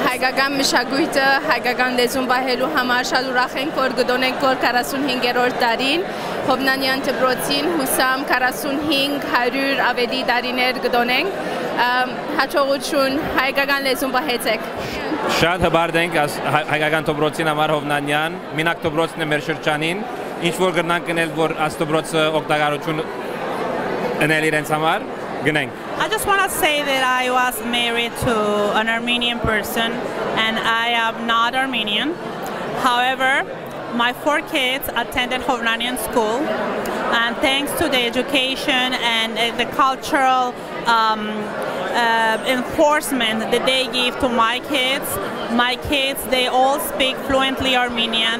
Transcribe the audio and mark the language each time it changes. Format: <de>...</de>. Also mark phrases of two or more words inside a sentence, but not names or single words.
<hy>Հայկական մշակույթը, հայկական լեզուն բահելու համար շատ ուրախ ենք, որ գտնենք, որ 45-րդ տարին Հովնանյան դպրոցին հուսամ 45-100 ավելի տարիներ գտնենք, հաջողություն, հայկական լեզուն բահեցեք։ Շատ հբարդ ենք հայկական դպրոցին համար Հովնանյան, մինակ դպրոցն է մեր շրջանին, ինչ որ գտնանք գնել, որ այս դպրոցը օգտակարություն ընել իրենց համար, գնենք։</hy> <en>I just want to say that I was married to an Armenian person and I am not Armenian. However, my 4 kids attended Hovnanian School and thanks to the education and the cultural enforcement that they give to my kids, they all speak fluently Armenian.</en>